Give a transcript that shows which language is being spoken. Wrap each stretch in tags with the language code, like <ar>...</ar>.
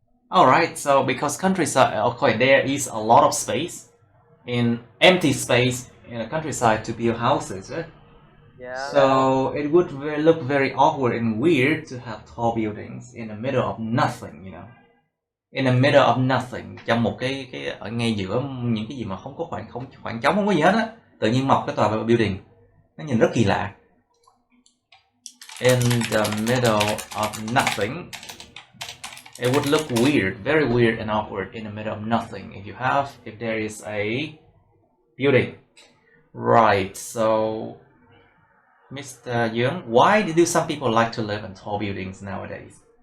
<en>Alright, so because countryside, okay, there is a lot of space, empty space in a countryside to build houses, right? Yeah. So it would look very awkward and weird to have tall buildings in the middle of nothing, you know. In the middle of nothing,</en> <vi>trong một cái ở ngay giữa những cái gì mà không có khoảng trống, không có gì hết á, tự nhiên mọc cái tòa building, nó nhìn rất kỳ lạ.</vi> <en>In the middle of nothing, it would look weird, very weird and awkward in the middle of nothing if there is a building. Right, so Mr. Young, why do some people like to live in tall buildings nowadays?</en>